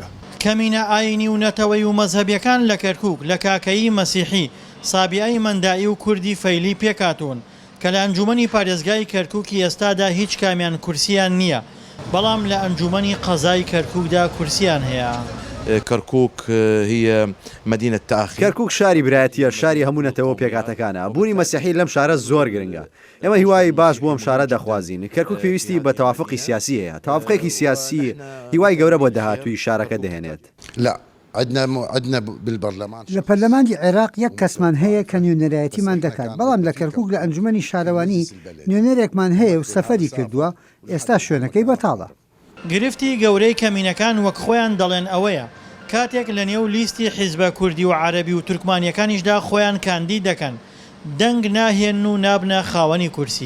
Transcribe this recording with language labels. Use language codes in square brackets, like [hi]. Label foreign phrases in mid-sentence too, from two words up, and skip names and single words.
[ckb] کەمینە ئاینی و نەتەوەی و مەزهەبیەکان لە کەرکووک لە کاکەیی مەسیحی، سابیایی مەندایی و کوردی فەیلی پێکاتۆن کە لە ئەنجومەنی پارێزگای کەرکووکی ئێستادا هیچ کامیان کورسیان نییە، بەڵام لە ئەنجومەنی قەزای کەرکووکدا کورسیان هەیە. [ar] کەرکووک هي مدينة تاخی. [ckb] کەرکووک شاری برایەتیە، شاری هەموو نەتەوە پێکاتەکانە. بوونی مەسیحی لەم شارە زۆر گرنگە. ئێمە هیوای باش بۆ ئەم شارە دەخوازین. کەرکووک پێویستی بە تەوافقی سیاسی هەیە. تەوافقێکی سیاسی هیوای گەورە بۆ داهاتووی شارەکە دەهێنێت. [ar] لا عندنا بالبرلمان [ckb] لە پەرلەمانی عێراق یەک کەسمان هەیە کە نوێنەرایەتیمان دەکات، بەڵام لە کەرکووک لە ئەنجومەنی شارەوانی نوێنەرێکمان هەیە و سەفەری کردووە، ئێستا شوێنەکەی بەتاڵە. گرفتی گەورەی کەمینەکان وەک خۆیان دەڵێن ئەوەیە کاتێک لە نێو لیستی حیزبە کوردی و عەرەبی و تورکمانیەکانیشدا خۆیان کاندید دەکەن، دەنگ ناهێن و نابنە خاوەنی کورسی.